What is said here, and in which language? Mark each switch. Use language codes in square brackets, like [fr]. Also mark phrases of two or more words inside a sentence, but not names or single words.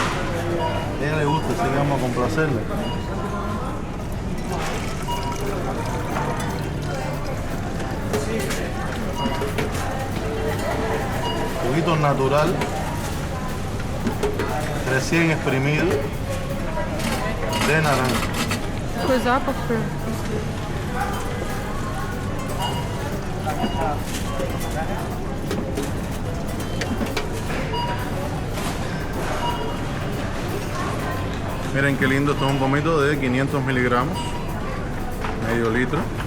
[es] A ella le gusta, así que vamos a complacerle. Juguito natural, recién exprimido, de naranja. [ru] Какой запах прям. [es] Miren qué lindo, esto es un pomito de 500 miligramos, medio litro.